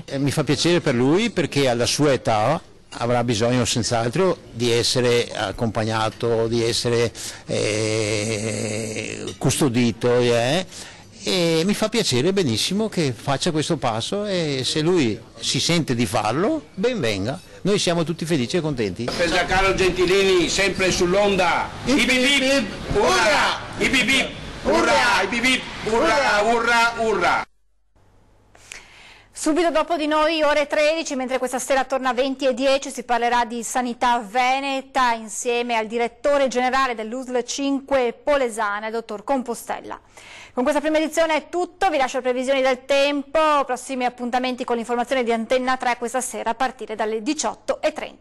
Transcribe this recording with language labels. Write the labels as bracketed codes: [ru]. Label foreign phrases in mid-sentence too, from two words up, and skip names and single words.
[it] Mi fa piacere per lui perché alla sua età avrà bisogno senz'altro di essere accompagnato, di essere custodito e mi fa piacere benissimo che faccia questo passo, e se lui si sente di farlo, ben venga. Noi siamo tutti felici e contenti. Per Giancarlo Gentilini sempre sull'onda. Ip ip, urra! Ip ip, urra! Ip ip, urra, urra, urra! Subito dopo di noi, ore 13, mentre questa sera torna 20:10, si parlerà di sanità veneta insieme al direttore generale dell'USL 5 Polesana, il dottor Compostella. Con questa prima edizione è tutto, vi lascio le previsioni del tempo, prossimi appuntamenti con l'informazione di Antenna 3 questa sera a partire dalle 18:30.